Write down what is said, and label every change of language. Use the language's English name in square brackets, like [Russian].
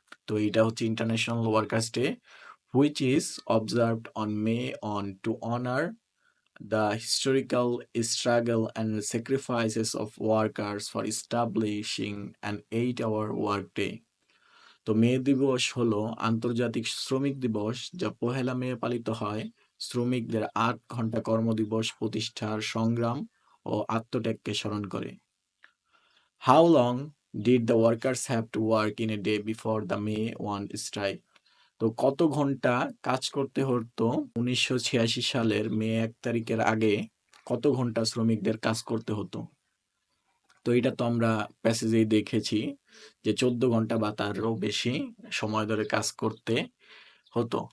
[Bangla] তো এটা হচ্ছে [English] International workers day which is observed on May on to honour the historical struggle and sacrifices of workers for establishing an 8-hour workday. [Bangla] তো মে দিবস হলো আন্তর্জাতিক শ্রমিক দিবস যা পহেলা মে পালিত হয় শ্রমিকদের 8 ঘন্টা কর্মদিবস প্রতিষ্ঠার সংগ্রাম ও আত্মত্যাগকে স্মরণ করে। [English] How long did the workers have to work in a day before the May 1 strike? [Bangla] তো কত ঘন্টা কাজ করতে হতো 1986 সালের মে 1 তারিখের আগে? কত ঘন্টা শ্রমিকদের কাজ করতে হতো? তো এটা তো আমরা প্যাসেজেই দেখেছি যে 14 ঘন্টা বা তারও বেশি সময় ধরে কাজ করতে হতো।